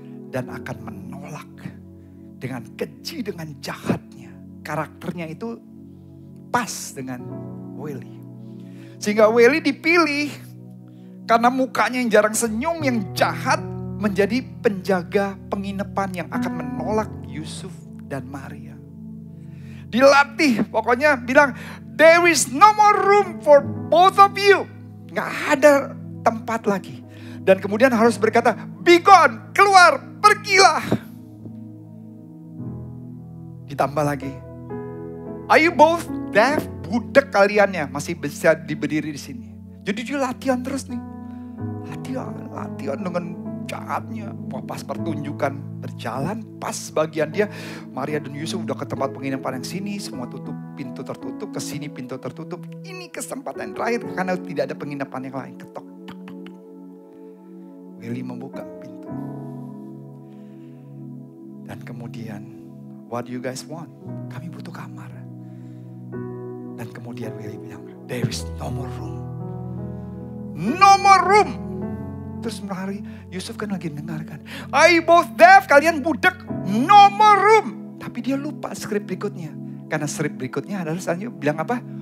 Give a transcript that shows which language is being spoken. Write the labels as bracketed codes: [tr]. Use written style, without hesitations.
[id] Dan akan menolak dengan keji, dengan jahatnya. Karakternya itu pas dengan Willy. Sehingga Willy dipilih karena mukanya yang jarang senyum, yang jahat, menjadi penjaga penginapan yang akan menolak Yusuf dan Maria. Dilatih, pokoknya bilang, [en] there is no more room for both of you. [id] Gak ada tempat lagi. Dan kemudian harus berkata, [en] be gone, [id] keluar, pergilah. Ditambah lagi, [en] Are you both deaf? [id] Budak kaliannya masih bisa berdiri di sini. Jadi dia latihan terus nih. Latihan dengan jahatnya. Wah, pas pertunjukan berjalan, pas bagian dia, Maria dan Yusuf udah ke tempat penginapan yang sini, semua tutup, pintu tertutup, ke sini pintu tertutup. Ini kesempatan terakhir karena tidak ada penginapan yang lain. Ketok. Willy membuka pintu. Dan kemudian, [en] what do you guys want? [id] Kami butuh kamar. Dan kemudian Willy bilang, [en] there is no more room. No more room. [id] Terus menari, Yusuf kan lagi dengarkan. [en] I both deaf, [id] kalian budak, [en] no more room. [id] Tapi dia lupa skrip berikutnya. Karena skrip berikutnya adalah selanjutnya bilang apa?